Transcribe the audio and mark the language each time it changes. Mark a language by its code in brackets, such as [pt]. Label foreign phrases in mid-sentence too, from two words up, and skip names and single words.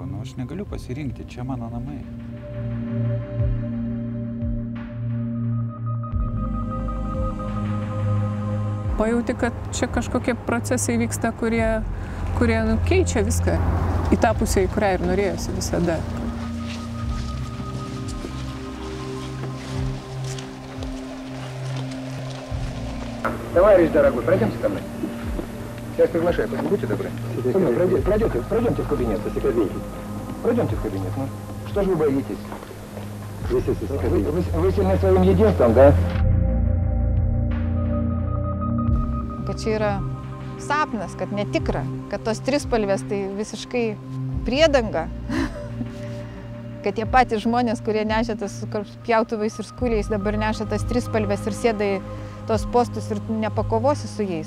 [lt] Nu, aš negaliu pasirinkti, čia mano namai. Pajauti, kad čia kažkokie procesai vyksta, kurie keičia viską į tą pusę, į kurią ir norėjosi visada. [ru] Товарищ дорогой, пройдемте ко мной. Сейчас приглашаю, будьте добры. Пройдемте в кабинет. Пройдемте в кабинет. Ну, что же вы боитесь? Вы сильны своим единством, да? [lt] Kad čia yra sapnas, kad netikra, kad tos trispalvės tai visiškai priedanga. Kad tie patys žmonės, kurie nešė tas pjautuvais ir skuliais, dabar neša tas trispalvės ir sėda į tos postus ir nepakovosi su jais.